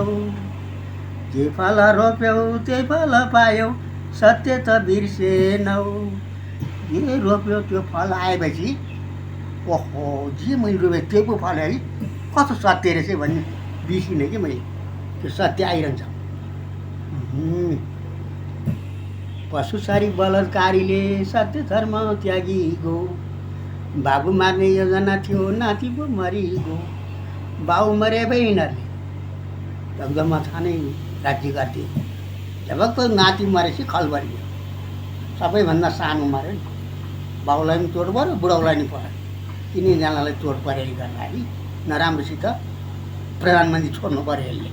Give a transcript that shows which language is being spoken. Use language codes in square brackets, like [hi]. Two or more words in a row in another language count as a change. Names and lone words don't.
[ne] जे फल रोप्यौ त्यही फल पायौ, सत्य त बिर्सेनौ। जे रोप्यो त्यो फल आएपछि ओहो जे मैले रोपेँ त्यही पो फल है, कस्तो सत्य रहेछ भन्ने बिर्सिनँ कि मैले। त्यो सत्य आइरहन्छ। पशुसारी बलात्कारीले सत्य धर्म त्यागी गो, बाबु मार्ने योजना थियो नाति पो मरिगो। बाउ मरे भए यिनीहरूले एकदम छानै राज्य गर्थे। जब त नाति मरेपछि खलबरियो, सबैभन्दा सानो मऱ्यो नि। बाउलाई पनि चोट पऱ्यो, बुढाउलाई पनि पऱ्यो। तिनैजनालाई चोट परेर गर्दाखेरि नराम्रोसित प्रधानमन्त्री छोड्नु पऱ्यो यसले।